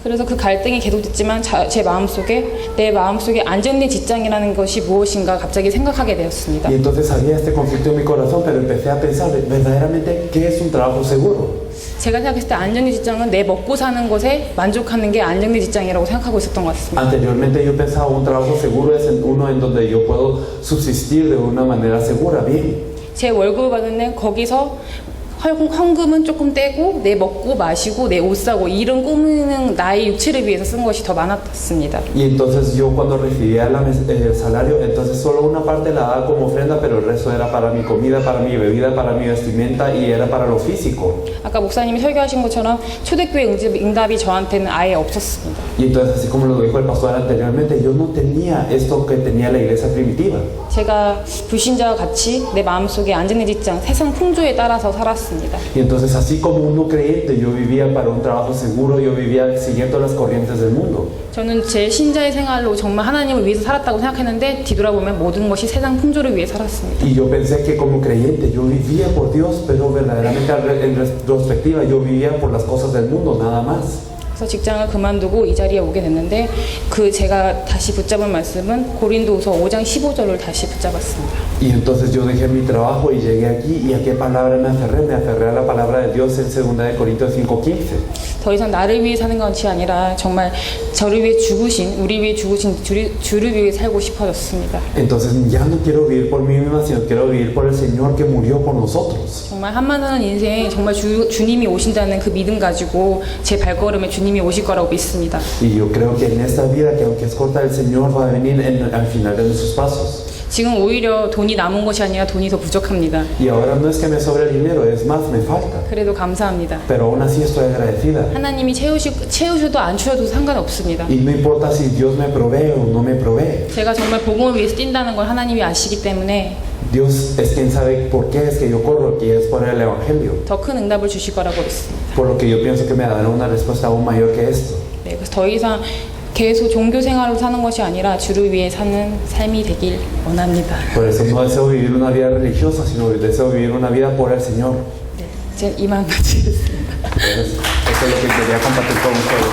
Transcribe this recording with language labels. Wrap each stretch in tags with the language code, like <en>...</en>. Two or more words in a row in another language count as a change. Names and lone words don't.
<ko>그래서 그 갈등이 계속됐지만 제 마음속에 내 마음속에 안정된 직장이라는 것이 무엇인가 갑자기 생각하게 되었습니다.</ko> <es>Y entonces había este conflicto en mi corazón, pero empecé a pensar verdaderamente qué es un trabajo seguro.</es> <ko>제가 생각했을 때 안정된 직장은 내 먹고 사는 것에 만족하는 게 안정된 직장이라고 생각하고 있었던 것 같습니다.</ko> <es>Anteriormente yo pensaba un trabajo seguro es uno en donde yo puedo subsistir de una manera segura, bien.</es> <ko>제 월급을 받는 거기서 헌금은 조금 떼고 내 먹고 마시고 내 옷 사고 이런 꾸미는 나의 육체를 위해서 쓴 것이 더 많았습니다.</ko> <es>Y entonces yo cuando recibía el salario, entonces solo una parte la daba como ofrenda, pero el resto era para mi comida, para mi bebida, para mi vestimenta y era para lo físico.</es> <ko>아까 목사님이 설교하신 것처럼 초대교회 응답이 저한테는 아예 없었습니다.</ko> <es>Y entonces así como lo dijo el pastor anteriormente, yo no tenía esto que tenía la iglesia primitiva.</es> <ko>제가 불신자와 같이 내 마음속에 안정된 직장, 세상 풍조에 따라서 살았습니다.</ko> <es>Y entonces así como uno creyente, yo vivía para un trabajo seguro, yo vivía siguiendo las corrientes del mundo.</es> <ko>저는 제 신자의 생활로 정말 하나님을 위해서 살았다고 생각했는데 뒤돌아보면 모든 것이 세상 풍조를 위해 살았습니다.</ko> <es>Y yo pensé que como creyente yo vivía por Dios, pero verdaderamente en retrospectiva yo vivía por las cosas del mundo, nada más.</es> <ko>그래서 직장을 그만두고 이 자리에 오게 됐는데 그 제가 다시 붙잡은 말씀은 고린도후서 5장 15절을 다시 붙잡았습니다.</ko> <es>Y entonces yo dejé mi trabajo y llegué aquí, y a qué palabra me aferré a la palabra de Dios en 2 de Corintios 5:15.</es> <ko>더 이상 나를 위해 사는 것이 아니라 정말 저를 위해 죽으신, 우리 위해 죽으신 주를 위해 살고 싶어졌습니다.</ko> <es>Entonces ya no quiero vivir por mí misma, sino quiero vivir por el Señor que murió por nosotros.</es> <ko>정말 한만 사는 인생 정말 주님이 오신다는 그 믿음 가지고 제 발걸음에 주님이 오실 거라고 믿습니다.</ko> <es>Y yo creo que en esta vida, que aunque es corta, el Señor va a venir al final de nuestros pasos.</es> <ko>지금 오히려 돈이 남은 것이 아니라 돈이 더 부족합니다.</ko> <es>Y ahora no es que me sobre el dinero, es más, me falta.</es> <ko>그래도 감사합니다.</ko> <es>Pero aún así estoy agradecida.</es> <ko>하나님이 채우셔도 안 채워도 상관없습니다.</ko> <es>Y no importa si Dios me provee o no me provee.</es> <ko>제가 정말 복음을 위해서 뛴다는 걸 하나님이 아시기 때문에</ko> <es>Dios es quien sabe por qué es que yo corro, que es por el Evangelio.</es> <ko>더 큰 응답을 주실 거라고 믿습니다.</ko> <es>Por lo que yo pienso que me dará una respuesta aún mayor que esto.</es> <ko>네, 그래서 더 이상 계속 종교 생활로 사는 것이 아니라 주를 위해 사는 삶이 되길 원합니다.</ko> <es>Por eso no deseo vivir una vida religiosa, sino deseo vivir una vida por el Señor.</es> <ko>네, 이제 이만 마치겠습니다.</ko> <es>Entonces, eso es lo que quería compartir con ustedes.</es>